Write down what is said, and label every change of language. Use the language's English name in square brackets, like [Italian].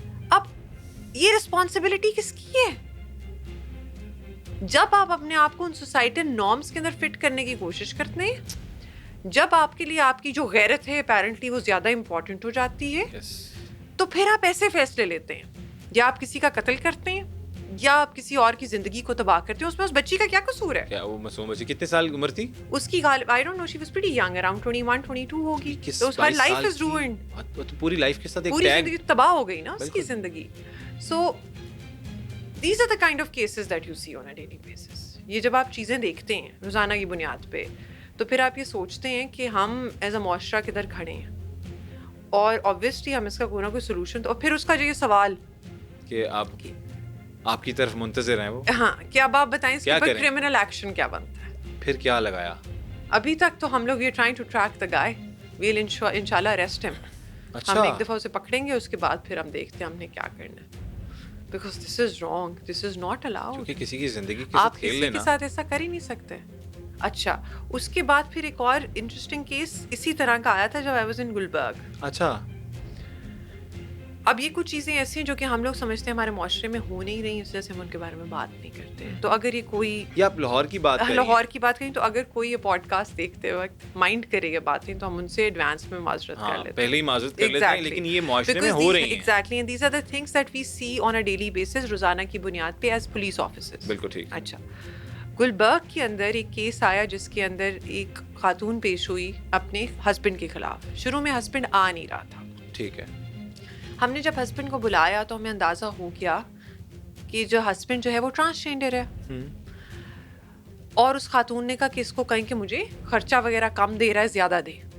[Urdu] اب یہ رسپانسبلٹی کس کی ہے؟ جب آپ اپنے آپ کو ان سوسائٹل نارمز کے اندر فٹ کرنے کی کوشش کرتے ہیں, جب آپ کے لیے آپ کی جو غیرت ہے اپیرنٹلی وہ زیادہ امپورٹنٹ ہو جاتی ہے, تو پھر آپ ایسے فیصلے لیتے ہیں, یا آپ کسی کا قتل کرتے ہیں یا آپ کسی اور کی زندگی کو تباہ کرتے ہیں. اس میں اس بچی کا کیا قصور ہے؟ کیا وہ معصوم بچی کتنے سال عمر تھی اس کی؟ [English] I don't know, she was pretty young, around 21, 22 ہوگی. So her life is ruined. [Urdu] تو پوری لائف کے ساتھ ایک پوری زندگی تباہ ہو گئی نا اس کی زندگی. [English] So these are the kind of cases that you see on a daily basis. [Urdu] یہ جب آپ چیزیں دیکھتے ہیں روزانہ کی بنیاد پہ, تو پھر آپ یہ سوچتے ہیں کہ ہم ایز اے معاشرہ کدھر کھڑے ہیں, اور obviously ہم اس کا کوئی نہ کوئی سولوشن. اور پھر اس کا جو یہ سوال کہ آپ کی طرف منتظر ہیں وہ, ہاں, کہ اب آپ بتائیں اس کے اوپر کرمنل ایکشن کیا بنتا ہے. پھر کیا لگایا ابھی تک تو ہم لوگ یہ [English] trying to track the guy, [Urdu] well انشاءاللہ اریسٹ ہم. ہم ایک دفعہ اسے پکڑیں گے, اس کے بعد پھر ہم دیکھتے ہیں ہم نے کیا کرنا ہے, [English] Because this is wrong, this is not allowed. [Urdu] کیونکہ کسی کی زندگی کے ساتھ کھیل لینا, آپ کسی کے ساتھ ایسا کر ہی نہیں سکتے. اچھا, اس کے بعد پھر ایک اور انٹرسٹنگ کیس اسی طرح کا آیا تھا جب [English] I was in Gulberg. [Urdu] اچھا, اب یہ کچھ چیزیں ایسی ہیں جو کہ ہم لوگ سمجھتے ہیں ہمارے معاشرے میں ہو نہیں رہی, اس وجہ سے ہم ان کے بارے میں بات نہیں کرتے. تو اگر یہ کوئی, یا آپ لاہور کی بات کریں, تو اگر کوئی یہ پوڈ کاسٹ دیکھتے وقت مائنڈ کرے گا باتیں, تو ہم ان سے ایڈوانس میں معذرت کر لیتے ہیں, پہلے ہی معذرت کر لیتے ہیں, لیکن یہ معاشرے میں ہو رہی ہیں. [English] exactly, and these are the things that we see on a daily basis, [Urdu] روزانہ کی بنیاد پہ [English] As police officers. [Urdu] بالکل ٹھیک. اچھا, گلبرگ کے اندر ایک کیس آیا جس کے اندر ایک خاتون پیش ہوئی اپنے ہسبینڈ کے خلاف. شروع میں ہسبینڈ آ نہیں رہا تھا. ٹھیک ہے. ہم نے جب ہسبینڈ کو بلایا تو ہمیں اندازہ ہو گیا کہ جو ہسبینڈ جو ہے وہ ٹرانسجینڈر ہے, اور اس خاتون نے کہا کہ اس کو کہیں کہ مجھے خرچہ وغیرہ کم دے رہا ہے, زیادہ دے.